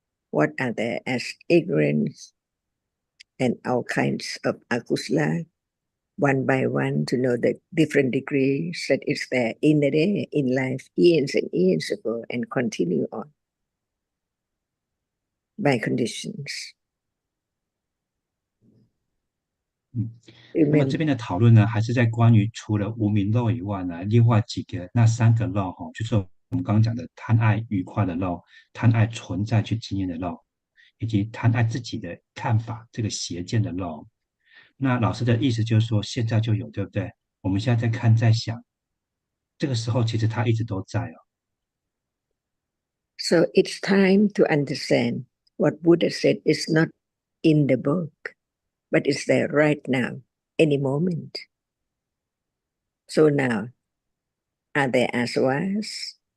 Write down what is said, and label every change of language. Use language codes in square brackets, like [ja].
[en] What are there as ignorance and all kinds of akusala, one by one, to know the different degrees that is there in the day, in life, years and years ago, and continue on by conditions. [zh] 那么这边的讨论呢，还是在关于除了无明漏以外呢，另外几个那三个漏哈，就是我们刚刚讲的贪爱愉快的漏，贪爱存在去经验的漏，以及贪爱自己的看法这个邪见的漏。那老师的意思就是说，现在就有，对不对？我们现在在看，在想，这个时候其实它一直都在哦。 [en] So it's time to understand what Buddha said is not in the book, but it's there right now, any moment. So now, are there aswas?